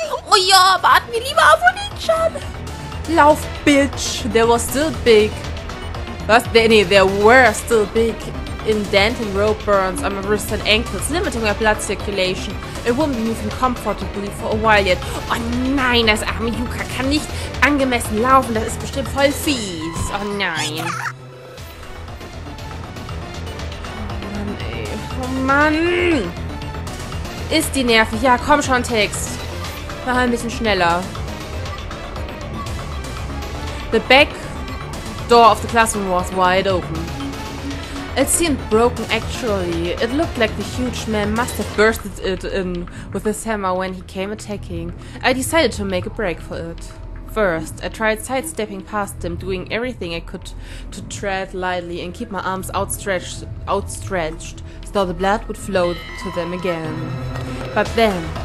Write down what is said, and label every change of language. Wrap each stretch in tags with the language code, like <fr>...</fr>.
<de>Oh ja, warten wir lieber auf Oni-chan. Lauf, Bitch.</de> <en>There was still big.</en> <de>Was?</de> <en>Nee, there were still big indenting rope burns on my wrists and ankles, limiting my blood circulation. It wouldn't be moving comfortably for a while yet.</en> <de>Oh nein, das arme Yuka kann nicht angemessen laufen. Das ist bestimmt voll fies. Oh nein. Oh Mann! Ist die nervig. Ja, komm schon, Text. Mach ein bisschen schneller.</de> <en>The back door of the classroom was wide open. It seemed broken actually. It looked like the huge man must have bursted it in with his hammer when he came attacking. I decided to make a break for it. First, I tried sidestepping past him, doing everything I could to tread lightly and keep my arms outstretched so the blood would flow to them again. But then...</en>